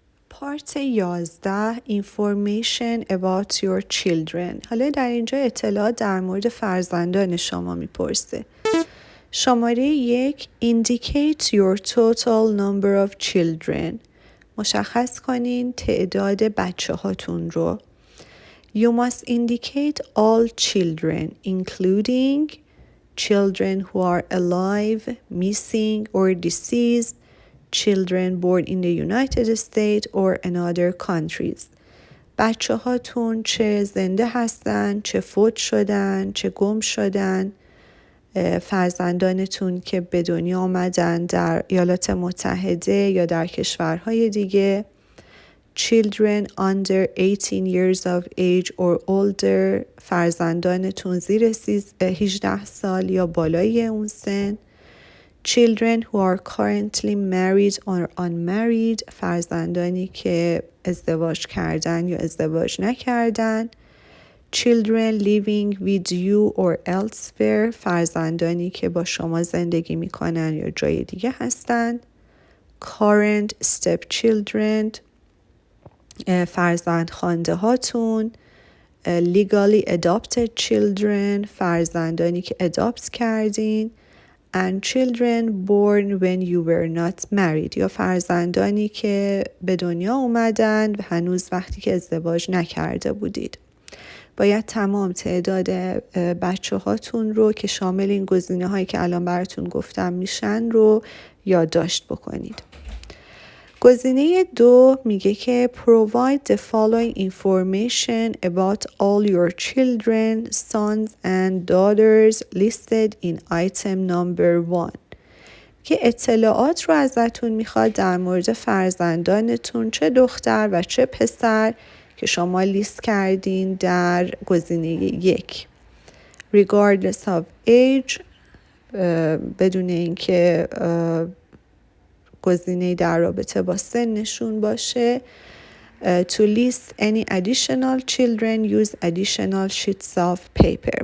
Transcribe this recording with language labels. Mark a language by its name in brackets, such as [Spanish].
[English] Part 11 Information about your children. [Persian] حالا در اینجا اطلاعات در مورد فرزندان شما میپرسه. [English] شماره 1 Indicate your total number of children. [Persian] مشخص کنین تعداد بچه هاتون رو. [English] You must indicate all children, including children who are alive, missing or deceased, children born in the United States or in other countries. [Persian] بچه هاتون چه زنده هستن، چه فوت شدن، چه گم شدن. فرزندانتون که به دنیا آمدن در ایالات متحده یا در کشورهای دیگه. [English] Children under 18 years of age or older. [Persian] فرزندانتون زیر 18 سال یا بالای اون سن. [English] Children who are currently married or unmarried. [Persian] فرزندانی که ازدواج کردن یا ازدواج نکردن. [English] Children living with you or elsewhere. [Persian] فرزندانی که با شما زندگی میکنن یا جای دیگه هستن. [English] Current stepchildren. [Persian] فرزند خوانده هاتون. [English] Legally adopted children. [Persian] فرزندانی که اداپت کردین. [English] And children born when you were not married. [Persian] یا فرزندانی که به دنیا اومدن و هنوز وقتی که ازدواج نکرده بودید. باید تمام تعداد بچه هاتون رو که شامل این گزینه هایی که الان براتون گفتم میشن رو یادداشت بکنید. گزینه 2 میگه که [English] provide the following information about all your children, sons and daughters listed in item number 1. [Persian] که اطلاعات رو ازتون میخواد در مورد فرزندانتون چه دختر و چه پسر که شما لیست کردین در گزینه 1. [English] regardless of age. [Persian] بدون اینکه گزینه در رابطه با سنشون باشه. [English] To list any additional children, use additional sheets of paper.